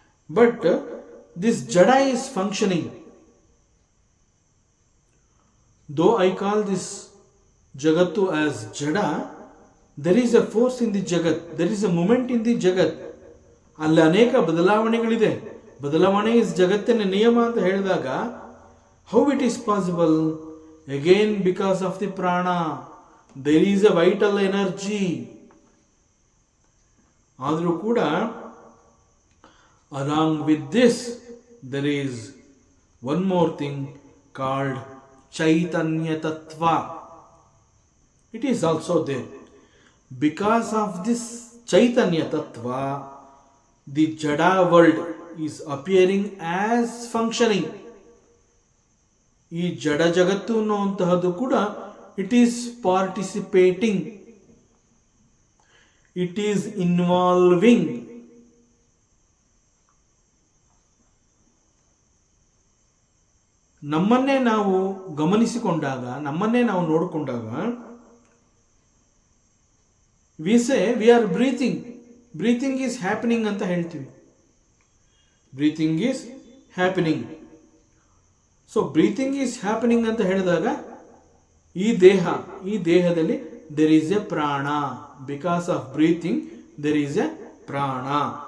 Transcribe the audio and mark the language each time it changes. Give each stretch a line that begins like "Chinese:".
English: But this jada is functioning. Though I call this Jagattu as Jada, there is a force in the Jagat, there is a movement in the Jagat.
Kannada: ಅಲ್ಲಿ ಅನೇಕ ಬದಲಾವಣೆಗಳಿದೆ. ಬದಲಾವಣೆ is ಜಗತ್ತಿನ ನಿಯಮ ಅಂತ ಹೇಳಿದಾಗ
English: How it is possible? Again because of the prana, there is a vital energy.
Kannada: ಆದರೂ ಕೂಡ
English: Along with this there is one more thing called Chaitanya Tattva. It is also there. Because of this Chaitanya Tattva, the Jada world is appearing as functioning.
Kannada: ಈ ಜಡ ಜಗತ್ತು ಅನ್ನುವಂತಹದ್ದು ಕೂಡ
English: it is participating, it is involving.
Kannada: ನಮ್ಮನ್ನೇ ನಾವು ಗಮನಿಸಿಕೊಂಡಾಗ, ನಮ್ಮನ್ನೇ ನಾವು ನೋಡಿಕೊಂಡಾಗ
English: we say we are breathing, breathing is happening
Kannada: ಅಂತ ಹೇಳ್ತೀವಿ.
English: Breathing is happening. So breathing is happening
Kannada: ಅಂತ ಹೇಳಿದಾಗ ಈ ದೇಹದಲ್ಲಿ
English: there is a prana. Because of breathing there is a prana.